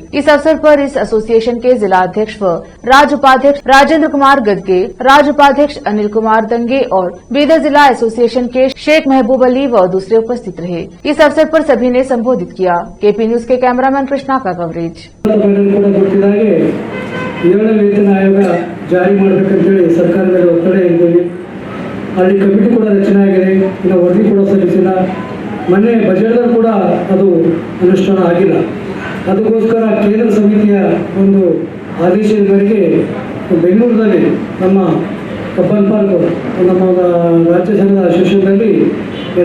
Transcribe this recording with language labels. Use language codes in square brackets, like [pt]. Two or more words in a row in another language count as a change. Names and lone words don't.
[hi] इस अवसर पर इस एसोसिएशन के जिला अध्यक्ष व राज्य उपाध्यक्ष राजेंद्र कुमार गदगे, राज्य उपाध्यक्ष अनिल कुमार दंगे और बीदर जिला एसोसिएशन के शेख महबूब अली व दूसरे उपस्थित रहे। इस अवसर पर सभी ने संबोधित किया। केपी न्यूज के कैमरामैन कृष्णा का कवरेज। [kn] ವೇತನ ಆಯೋಗ ಜಾರಿ ಮಾಡಬೇಕಂತೇಳಿ ಸರ್ಕಾರ ಮೇಲೆ ಒತ್ತಡ ಇದ್ದೀವಿ। ಅಲ್ಲಿ ಕಮಿಟಿ ಕೂಡ ರಚನೆ ಆಗಿದೆ, ಇನ್ನು ವರದಿ ಕೂಡ ಸಲ್ಲಿಸಿಲ್ಲ। ಮೊನ್ನೆ ಬಜೆಟ್ದಲ್ಲಿ ಕೂಡ ಅದು ಅನುಷ್ಠಾನ ಆಗಿಲ್ಲ। ಅದಕ್ಕೋಸ್ಕರ ಕೇಂದ್ರ ಸಮಿತಿಯ ಒಂದು ಆದೇಶದ ಮೇರೆಗೆ ಬೆಂಗಳೂರಿನಲ್ಲಿ ನಮ್ಮ ಕಬ್ಬನ್ ಪಾರ್ಕ್ ನಮ್ಮ ರಾಜ್ಯ ಸಂಘದ ಅಸೋಸಿಯೇಷನ್ನಲ್ಲಿ ಎಲ್ಲ